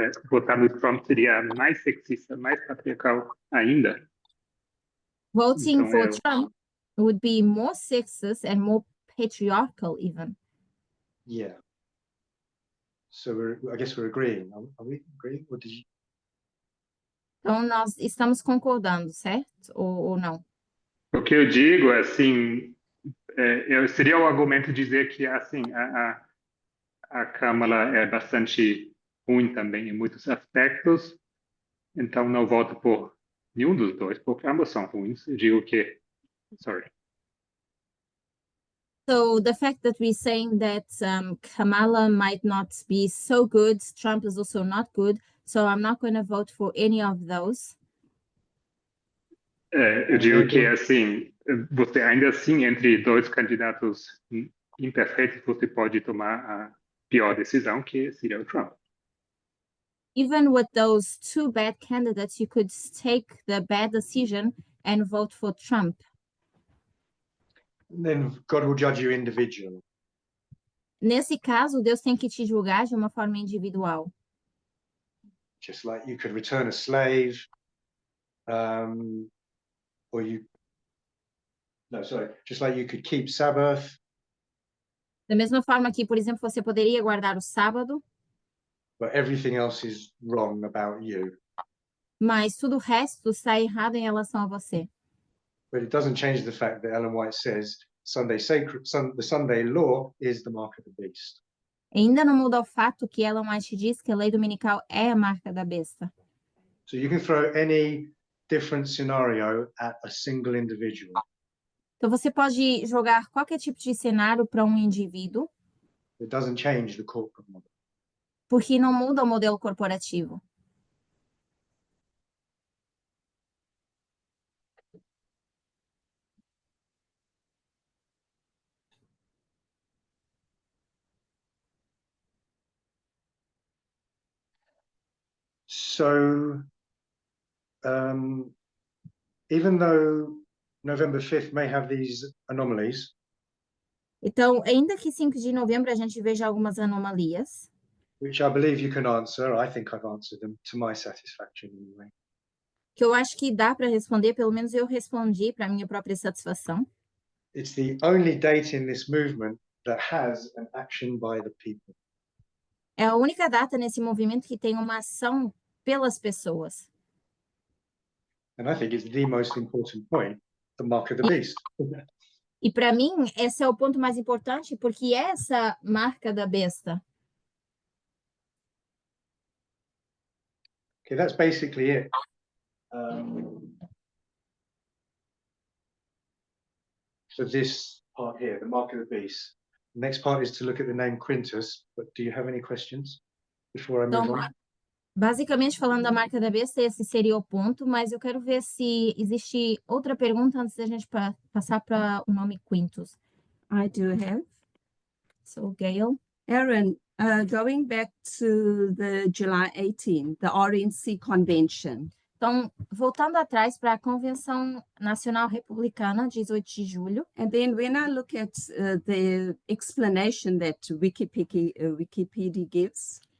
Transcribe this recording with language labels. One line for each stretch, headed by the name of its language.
Portuguese: Votar no Trump seria mais sexista, mais patriarcal ainda.
English: Voting
Portuguese: Então,
English: for Trump would be more sexist and more patriarchal even. Yeah. So I guess we're agreeing. Are we agreeing? Or did you?
Portuguese: Então, nós estamos concordando, certo? Ou não? O que eu digo, assim, seria o argumento dizer que, assim, a Câmara é bastante ruim também em muitos aspectos, então não voto por nenhum dos dois, porque ambos são ruins. Eu digo que, sorry.
English: So the fact that we're saying that Kamala might not be so good, Trump is also not good, so I'm not going to vote for any of those.
Portuguese: Eu digo que, assim, você ainda assim, entre dois candidatos imperfeitos, você pode tomar a pior decisão, que seria o Trump.
English: Even with those two bad candidates, you could take the bad decision and vote for Trump. Then God will judge you individually.
Portuguese: Nesse caso, Deus tem que te julgar de uma forma individual.
English: Just like you could return a slave, or just like you could keep Sabbath.
Portuguese: Da mesma forma que, por exemplo, você poderia guardar o sábado,
English: But everything else is wrong about you.
Portuguese: mas tudo o resto está errado em relação a você.
English: But it doesn't change the fact that Ellen White says the Sunday law is the mark of the beast.
Portuguese: Ainda não muda o fato que Ellen White diz que a lei dominical é a marca da besta.
English: So you can throw any different scenario at a single individual.
Portuguese: Então você pode jogar qualquer tipo de cenário para um indivíduo,
English: It doesn't change the corporate model.
Portuguese: porque não muda o modelo corporativo.
English: So, even though November 5th may have these anomalies,
Portuguese: Então, ainda que 5 de novembro a gente veja algumas anomalias,
English: which I believe you can answer, I think I've answered them to my satisfaction anyway.
Portuguese: que eu acho que dá para responder, pelo menos eu respondi para minha própria satisfação.
English: It's the only date in this movement that has an action by the people.
Portuguese: É a única data nesse movimento que tem uma ação pelas pessoas.
English: And I think it's the most important point, the mark of the beast.
Portuguese: E para mim, esse é o ponto mais importante, porque é essa marca da besta.
English: Okay, that's basically it. For this part here, the mark of the beast. The next part is to look at the name Quintus, but do you have any questions before I move
Portuguese: Então,
English: on?
Portuguese: basicamente, falando da marca da besta, esse seria o ponto, mas eu quero ver se existe outra pergunta antes da gente passar para o nome Quintus.
English: I do have. So, Gail. Aaron, going back to the July 18, the RNC convention.
Portuguese: Então, voltando atrás para a Convenção Nacional Republicana, 18 de julho,
English: And then when I look at the explanation that Wikipedia gives,